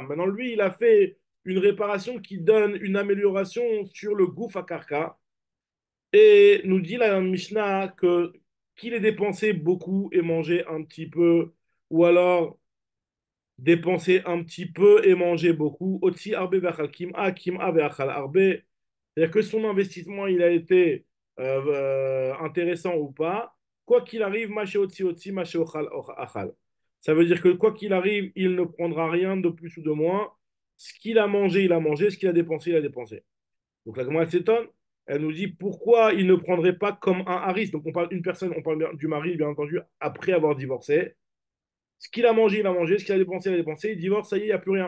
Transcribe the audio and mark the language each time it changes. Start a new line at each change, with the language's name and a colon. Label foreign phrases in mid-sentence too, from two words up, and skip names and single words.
French: Maintenant, lui, il a fait une réparation qui donne une amélioration sur le gouffre à carca et nous dit la Mishnah que qu'il ait dépensé beaucoup et mangé un petit peu, ou alors dépenser un petit peu et manger beaucoup.
Hebrew: Otsi arbe ve'achal kim'a, kim'a ve'achal arbe.
French: C'est-à-dire que son investissement, il a été intéressant ou pas. Quoi qu'il arrive,
Hebrew: maché otsi otsi, maché ochal achal.
French: Ça veut dire que quoi qu'il arrive, il ne prendra rien de plus ou de moins. Ce qu'il a mangé, il a mangé. Ce qu'il a dépensé, il a dépensé. Donc la Gemara elle s'étonne. Elle nous dit pourquoi il ne prendrait pas comme un haris. Donc on parle d'une personne, on parle du mari, bien entendu, après avoir divorcé. Ce qu'il a mangé, il a mangé. Ce qu'il a dépensé, il a dépensé. Il divorce, ça y est, il n'y a plus rien.